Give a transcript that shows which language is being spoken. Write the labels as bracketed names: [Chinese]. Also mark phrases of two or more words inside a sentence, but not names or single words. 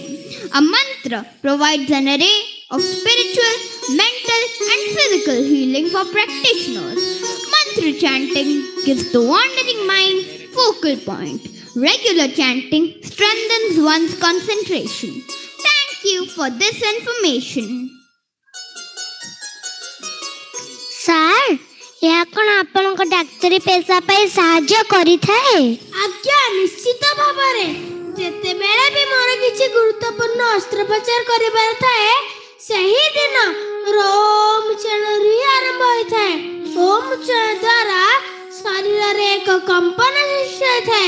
[English] A mantra provides an array of spiritual, mental, and physical healing for practitioners. Mantra chanting gives the wandering mind focal point. Regular chanting strengthens one's concentration. Thank you for this information. Sir, [Odia] ଏହା କ'ଣ ଆପଣଙ୍କ ଡାକ୍ତରୀ ପେଶା ପାଇଁ ସାହାଯ୍ୟ କରିଥାଏ? ଆଜ୍ଞା, ନିଶ୍ଚିତ ଭାବରେ। ଯେତେବେଳେ ବି ମୋର କିଛି ଗୁରୁତ୍ୱପୂର୍ଣ୍ଣ ଅସ୍ତ୍ରୋପଚାର କରିବାର ଥାଏ, ସେହି ଦିନ ଓମ୍ ଉଚ୍ଚାରଣରୁ ହିଁ ଆରମ୍ଭ ହୋଇଥାଏ। ଓମ୍ ଉଚ୍ଚାରଣ ଦ୍ୱାରା ଶରୀରରେ ଏକ କମ୍ପନ ସୃଷ୍ଟି ହୋଇଥାଏ।